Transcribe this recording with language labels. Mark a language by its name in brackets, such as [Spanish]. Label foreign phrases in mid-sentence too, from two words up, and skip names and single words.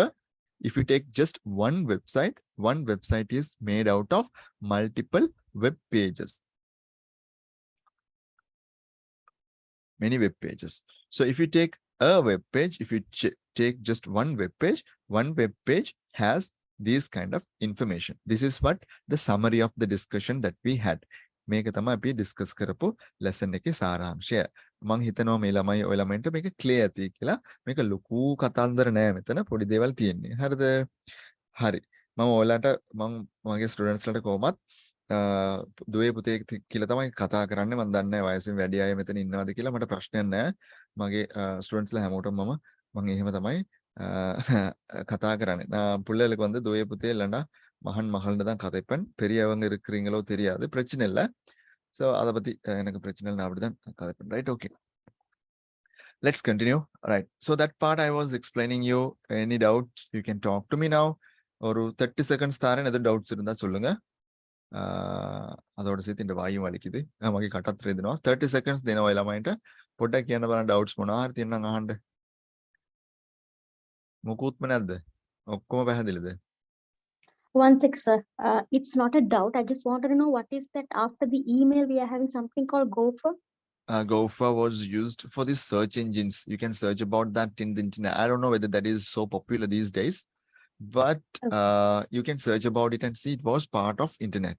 [English] If you take just one website is made out of multiple web pages. Many web pages. So if you take a web page, if you take just one web page has this kind of information. This is what the summary of the discussion that we had. [Sinhala] මේක තමයි අපි ඩිස්කස් කරපු ලෙසන් එකේ සාරාංශය. මම හිතනවා මේ ළමයි ඔය ළමයින්ට මේක ක්ලියර් ඇති කියලා. මේක ලොකු කතන්දර නෑ මෙතන, පොඩි දේවල් තියෙන්නේ. හරිද? හරි. මම ඔයාලට මගේ ස්ටුඩන්ට්ස් ලට කොහොමත් දුවේ පුතේ කියලා තමයි කතා කරන්නේ. මම දන්නේ නැහැ වයසින් වැඩි අය මෙතන ඉන්නවද කියලා. මට ප්‍රශ්නයක් නැහැ. මගේ ස්ටුඩන්ට්ස් ලා හැමෝටම මම එහෙම තමයි කතා කරන්නේ. [Tamil] நான் பிள்ளைகளுக்கு வந்து [Sinhala] දුවේ පුතේ [Tamil] இல்லைன்னா மகன் மகள்னு தான் கதைப்பேன். பெரியவங்க இருக்கிறீங்களோ தெரியாது, பிரச்சனை இல்லை. ஸோ அதை பத்தி எனக்கு பிரச்சனை இல்லை, நான் அப்படிதான் கதைப்பேன். [English] Right, OK. Let's continue. Right. So that part I was explaining you. Any doubts, you can talk to me now. [Tamil] ஒரு 30 seconds தாரேன், எது டவுட்ஸ் இருந்தா சொல்லுங்க. அதோட சேர்த்து இந்த வாயும் வலிக்குது. [Sinhala] நமக்கு කටත් රෙදෙනවා. 30 seconds දෙනවා ළමයින්ට. පොඩ්ඩක් කියන්න බලන්න doubts මොනවා හරි තියෙනවා නම් අහන්න. මොකුත්ම නැද්ද? ඔක්කොම පැහැදිලිද? [English] One sec, sir. It's not a doubt. I just wanted to know what is that after the email we are having something called Gopher. Gopher was used for the search engines. You can search about that in the internet. I don't know whether that is so popular these days, but you can search about it and see it was part of internet.